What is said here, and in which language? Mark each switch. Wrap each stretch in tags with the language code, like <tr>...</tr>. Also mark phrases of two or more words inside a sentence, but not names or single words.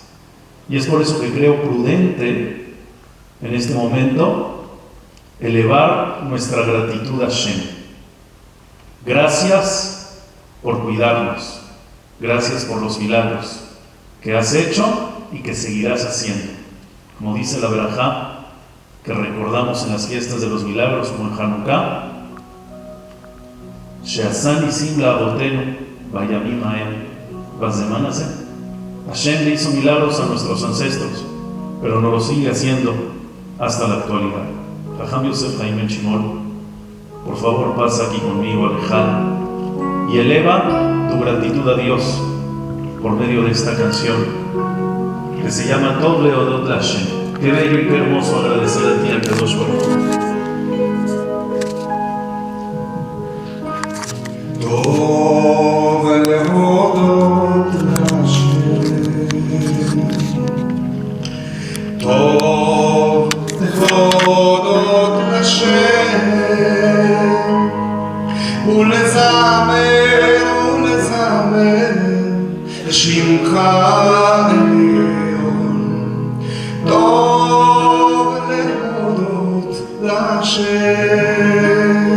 <es>Y es por eso que creo prudente en este momento elevar nuestra gratitud a Hashem. Gracias por cuidarnos. Gracias por los milagros que has hecho y que seguirás haciendo. Como dice la Berajá, que recordamos en las fiestas de los milagros, como en Hanukkah,</es> <he>שעשה נסים לאבותינו בימים ההם בזמן הזה.</he> <es>Hashem le hizo milagros a nuestros ancestros, pero no lo sigue haciendo hasta la actualidad. Jajam Yosef Haim Ben Shimon, por favor pasa aquí conmigo al Ejal y eleva tu gratitud a Dios por medio de esta canción que se llama Tov Leodot LaHashem. Qué bello y qué hermoso agradecer a ti, al</es> <he>קדוש ברוך הוא. טוב להודות להשם, טוב להודות להשם, ולזמר לשמך עליון, טוב להודות להשם,</he>